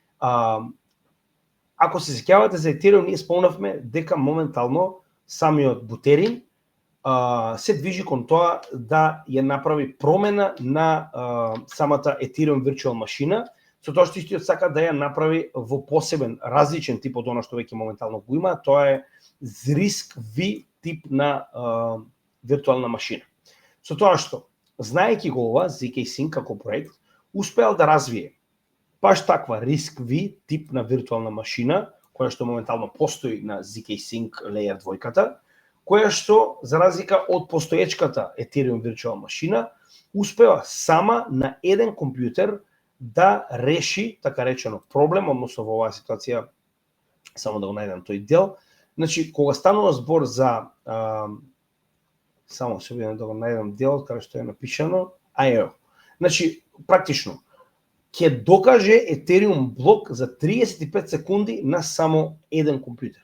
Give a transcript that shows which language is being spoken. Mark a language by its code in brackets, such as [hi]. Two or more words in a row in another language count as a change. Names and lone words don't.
[mk] ако се сеќавате за Ethereum, ние спомнавме дека моментално самиот Бутерин се движи кон тоа да ја направи промена на самата Ethereum Virtual машина, со тоа што истиот сака да ја направи во посебен, различен тип од она што веќе моментално го има, тоа е RISC-V тип на виртуална машина. Со тоа што, знаејќи го ова, zk-Sync како проект, успеал да развие баш таква RISC-V тип на виртуална машина, која што моментално постои на zk-Sync Layer 2, која што, за разлика од постоечката Ethereum Virtual машина, успева сама на еден компјутер да реши, така речено, проблем, односно во оваа ситуација, само да го најдам тој дел. Значи, кога станува збор за, само се видам да го најдам делот, каде што е напишано, значи, практично, ќе докаже Ethereum блок за 35 секунди на само еден компјутер.